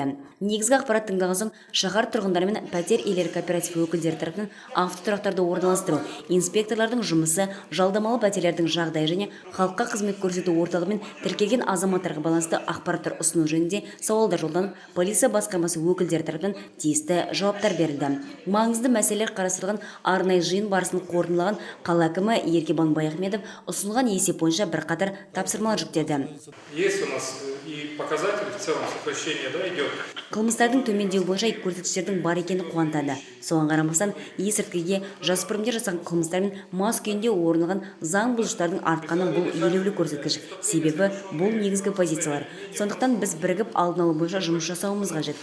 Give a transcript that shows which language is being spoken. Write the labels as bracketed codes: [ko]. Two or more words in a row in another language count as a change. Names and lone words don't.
[kk] Негізгі ақпарат тыңдаған соң шаһар тұрғындары мен пәтер иелері кооператив өкілдері тарапынан автотұрақтарды орналастыру, инспекторлардың жұмысы, жалдамалы пәтерлердің жағдайы және халыққа қызмет көрсету орталығымен тіркелген азаматтарға байланысты ақпараттар ұсыну жөнінде сауалдар жолданып, полиция басқармасы өкілдері тарапынан тиісті жауаптар берілді. Маңызды мәселелер қарастырылған арнайы жиын барысын қорытындылаған қала әкімі Еркебұлан Баяхметов ұсынылған есеп бойынша бірқатар тапсырмалар жүктеді. [ru] Есть у нас и показатели в целом сокращения, да, идет. [kk] Қылмыстардың төмендеуі бойынша көрсеткіштердің бар екені қуантады. Соған қарамастан есірткіге, жасөспірімдер жасаған қылмыстар мен мас күйінде орын алған заң бұзушылықтардың артқаны бұл елеулі көрсеткіш. Себебі бұл негізгі позициялар. Сондықтан біз бірігіп алдын алу бойынша жұмыс жасауымыз қажет.